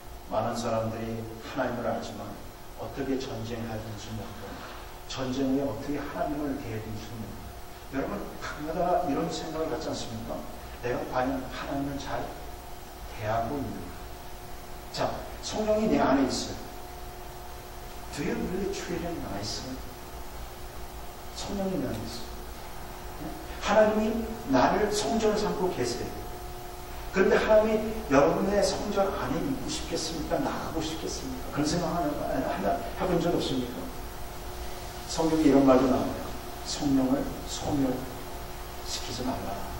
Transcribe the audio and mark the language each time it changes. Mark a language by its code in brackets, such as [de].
[ko] 많은 사람들이 하나님을 알지만 어떻게 전쟁하든지 모르고 전쟁 후에 어떻게 하나님을 대해든지 모르고, 여러분 가끔가다 이런 생각을 갖지 않습니까? 내가 과연 하나님을 잘 대하고 있는가? 자, 성령이 내 안에 있어요. [en] Do you really treat him nicely? [ko] 성령이 내 안에 있어요. 하나님이 나를 성전을 삼고 계세요. 그런데 하나님이 여러분의 성전 안에 있고 싶겠습니까? 나가고 싶겠습니까? 그런 생각 해본 적 없습니까? 성경에 이런 말도 나와요. 성령을 소멸시키지 말라.